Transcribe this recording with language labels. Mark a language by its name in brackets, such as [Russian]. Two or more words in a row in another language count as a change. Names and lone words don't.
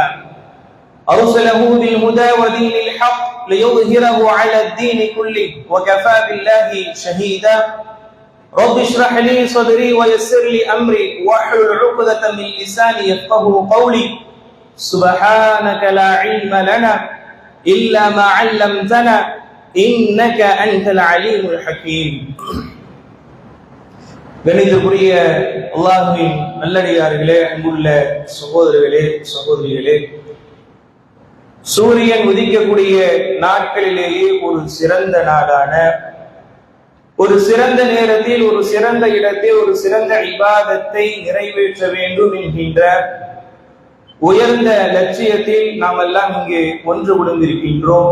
[Arabic] أرسله بالهدى ودين الحق ليظهره على الدين كله وكفى بالله شهيدا. رب اشرح لي صدري ويسر لي أمري واحلل عقدة من لساني يفقهوا قولي. سبحانك لا علم لنا إلا ما علمتنا إنك أنت العليم الحكيم. [Tamil] கணிதக்குரிய அல்லாஹ்வின் நல்லடியார்களே, அன்புள்ள சகோதரர்களே சகோதரிகளே, சூரியன் உதிக்கக்கூடிய நாட்களிலேயே ஒரு சிறந்த நாளான, ஒரு சிறந்த நேரத்தில், ஒரு சிறந்த இடத்தில், ஒரு சிறந்த இபாதத்தை நிறைவேற்ற வேண்டும் என்கின்ற உயர்ந்த லட்சியத்தில் நாம் எல்லாம் இங்கே ஒன்று விழுந்திருக்கின்றோம்.